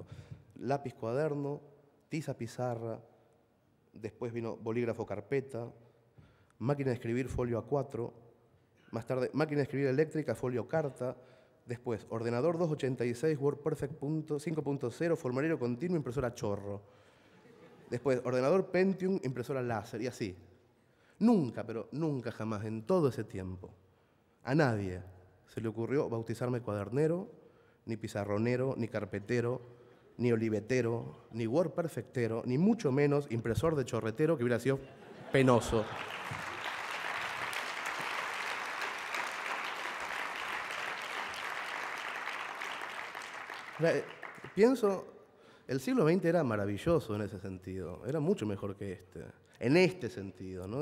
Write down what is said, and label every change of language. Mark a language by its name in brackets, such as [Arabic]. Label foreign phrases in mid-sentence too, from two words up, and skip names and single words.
[Spanish] Lápiz, cuaderno, tiza, pizarra, después vino bolígrafo, carpeta, máquina de escribir, folio A4, más tarde máquina de escribir eléctrica, folio, carta, después ordenador 286, WordPerfect 5.0, formulario continuo, impresora chorro. Después ordenador Pentium, impresora láser y así. Nunca, pero nunca jamás en todo ese tiempo, a nadie se le ocurrió bautizarme cuadernero, ni pizarronero, ni carpetero, ni olivetero, ni WordPerfectero, ni mucho menos impresor de chorretero, que hubiera sido penoso. Pienso, el siglo XX era maravilloso en ese sentido, era mucho mejor que este, en este sentido, ¿no?